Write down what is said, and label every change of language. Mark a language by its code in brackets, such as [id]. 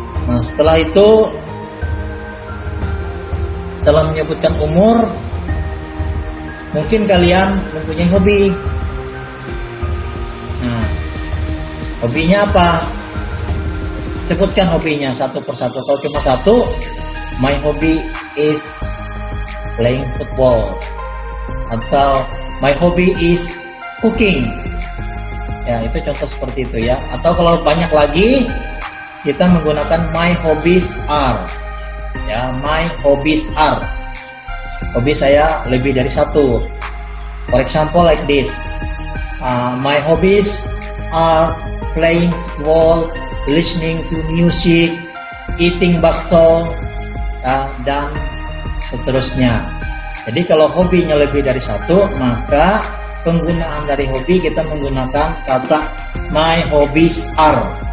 [id] Nah, setelah itu, setelah menyebutkan umur, mungkin kalian mempunyai hobi. Nah, hobinya apa? Sebutkan hobinya satu persatu. Kalau cuma satu, [en] my hobby is playing football, atau my hobby is cooking. [id] Ya, itu contoh seperti itu ya. Atau kalau banyak lagi, kita menggunakan [en] my hobbies are. [id] Ya, [en] my hobbies are. [id] Hobi saya lebih dari satu. [en] For example like this. My hobbies are playing football, listening to music, eating bakso, [id] dan seterusnya. Jadi kalau hobinya lebih dari satu, maka penggunaan dari hobi kita menggunakan kata [en] my hobbies are.